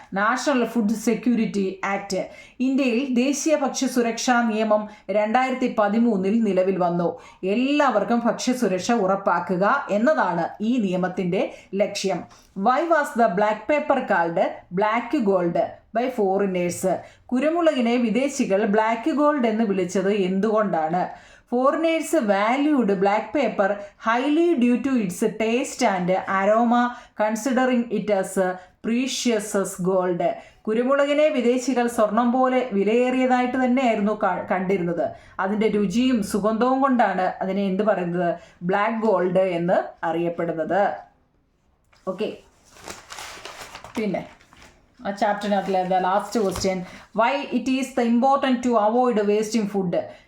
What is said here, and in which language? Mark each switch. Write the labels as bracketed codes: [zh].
[ml] National food security act. ഇന്ത്യയിൽ ദേശീയ ഭക്ഷ്യ സുരക്ഷാ നിയമം 2013 നിലവിൽ വന്നു. എല്ലാവർക്കും ഭക്ഷ്യസുരക്ഷ ഉറപ്പാക്കുക എന്നതാണ് ഈ നിയമത്തിൻ്റെ ലക്ഷ്യം. [en] Why was the black paper called black gold by foreigners? [ml] കുരുമുളകിനെ വിദേശികൾ ബ്ലാക്ക് ഗോൾഡ് എന്ന് വിളിച്ചത് എന്തുകൊണ്ടാണ്? [en] Foreigners valued black pepper highly due to its taste and aroma, considering it as precious as gold. [ml] കുരുമുളകിനെ വിദേശികൾ സ്വർണം പോലെ വിലയേറിയതായിട്ട് തന്നെയായിരുന്നു കണ്ടിരുന്നത്. അതിൻ്റെ രുചിയും സുഗന്ധവും കൊണ്ടാണ് അതിനെ എന്ത് പറയുന്നത്? ബ്ലാക്ക് ഗോൾഡ് എന്ന് അറിയപ്പെടുന്നത്. ഓക്കെ, പിന്നെ ആ ചാപ്റ്ററിനകത്തിലെ last question, [en] Why it is the important to avoid wasting food?